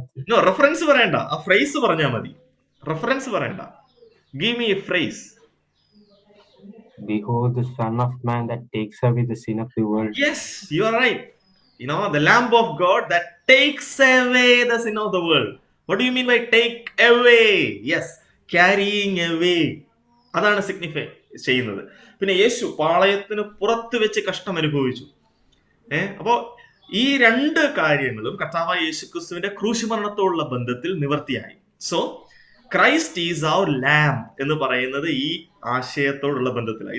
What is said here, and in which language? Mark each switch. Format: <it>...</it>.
<ml>No, reference പറയണ്ട, ആ phrase പറഞ്ഞാ മതി. റെഫറൻസ് പറയണ്ട.</ml> <en>Give me a phrase. Behold the Son of Man that takes away the sin of the world. Yes, you are right. You know, the Lamb of God that takes away the sin of the world. What do you mean by take away? Yes, carrying away.</en> <ml>അതാണ് signify ചെയ്യുന്നത്. പിന്നെ യേശു പാളയത്തിന് പുറത്ത് വെച്ച് കഷ്ടം അനുഭവിച്ചു. അപ്പോ ഈ രണ്ട് കാര്യങ്ങളും കർത്താവായ യേശുക്രിസ്തുവിന്റെ ക്രൂശുമരണത്തോടുള്ള ബന്ധത്തിൽ നിവർത്തിയായി.</ml> <en>so Christ is our lamb</en> <ml>എന്ന് പറയുന്നത് ഈ ആശയത്തോടുള്ള ബന്ധത്തിലാണ്.</ml>